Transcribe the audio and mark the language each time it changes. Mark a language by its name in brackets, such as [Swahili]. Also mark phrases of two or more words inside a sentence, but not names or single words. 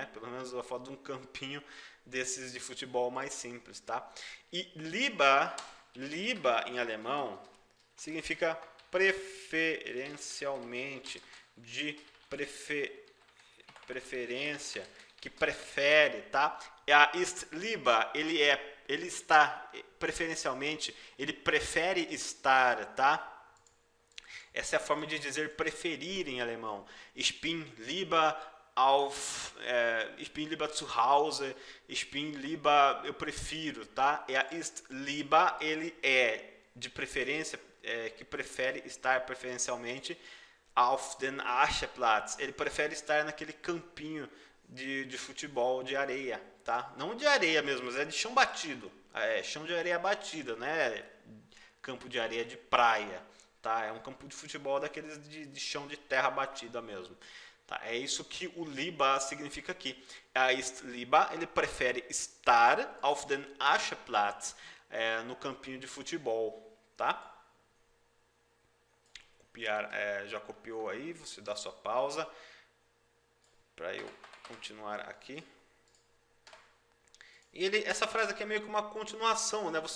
[Portuguese] Pelo menos uma foto de um campinho desses de futebol mais simples, tá? E lieber em alemão significa preferencialmente, de preferência, que prefere, tá? [German] Ist lieber, [Portuguese] ele é ele está, preferencialmente, ele prefere estar, tá? Essa é a forma de dizer preferir em alemão. [German] Ich bin lieber ich bin lieber zu Hause, ich bin lieber, [Portuguese] eu prefiro, tá? [German] Ist lieber, [Portuguese] ele é de preferência, que prefere estar preferencialmente [German] auf den Ascheplatz. [Portuguese] Ele prefere estar naquele campinho de futebol de areia, tá? Não de areia mesmo, mas é de chão batido. Chão de areia batida, né? Campo de areia de praia, tá? É um campo de futebol daqueles de chão de terra batida mesmo. Tá? É isso que o lieber significa aqui. [German] Ist lieber, [Portuguese] ele prefere estar [German] auf den Ascheplatz, [Portuguese] no campinho de futebol, tá? Copiar, já copiou aí, você dá sua pausa para eu continuar aqui. E essa frase aqui é meio que uma continuação, né?